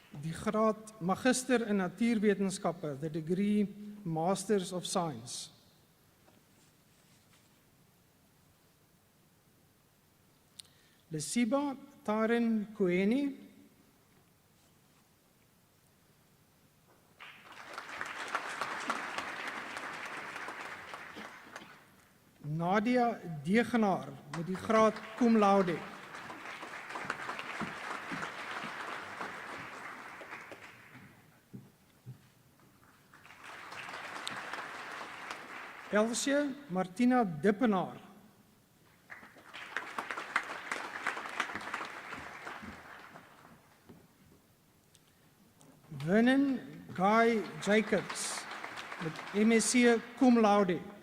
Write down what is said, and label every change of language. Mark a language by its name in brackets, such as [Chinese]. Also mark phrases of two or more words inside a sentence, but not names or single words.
[Afrikaans] die graad Magister in Natuurwetenskappe, [English] the degree Masters of Science. [Afrikaans] Lesiba Tarin Kueni, Nadia Degenaar met die graad [Latin] cum laude. [Afrikaans] Elsie Martina Dippenaar. Vernon Guy Jacobs met MSc [Latin] cum laude.